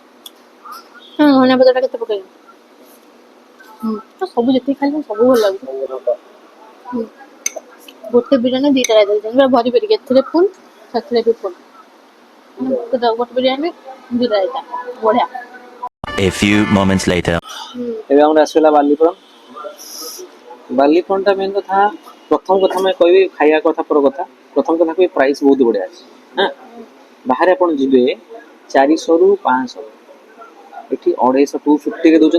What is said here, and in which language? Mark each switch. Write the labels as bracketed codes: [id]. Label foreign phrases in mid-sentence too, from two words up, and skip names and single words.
[or] ଧନିଆ ପତ୍ରଟା କେତେ ପକେଇଛନ୍ତି? ସବୁ ଯେତିକି ଖାଇଲେ ସବୁ ଭଲ ଲାଗୁଛି। ଗୋଟେ ବିରିୟାନୀ ଦିଟା ରାଇତା ଦେଇଛନ୍ତି ପୁରା ଭରି ଭରିକି, ଏଥିରେ ଫୁଲ୍ ସେଥିରେ ବି ଫୁଲ୍। ଗୋଟେ ବିରିୟାନୀ ଦିଟା ରାଇତା ବଢିଆ। [en] A few moments later. [or] ଏବେ ଆମର ଆସିଗଲା ବାଲିପଣ। ବାଲିପଣଟା ମେନ୍ କଥା, ପ୍ରଥମ କଥା ଆମେ କହିବି ଖାଇବା କଥା ପର କଥା। ପ୍ରଥମ କଥା କହିବି ପ୍ରାଇସ୍ ବହୁତ ବଢ଼ିଆ ଅଛି। ହଁ, ବାହାରେ ଆପଣ ଯିବେ 400ରୁ 500, ଏଠି 250 250ରେ ଦେଉଛନ୍ତି।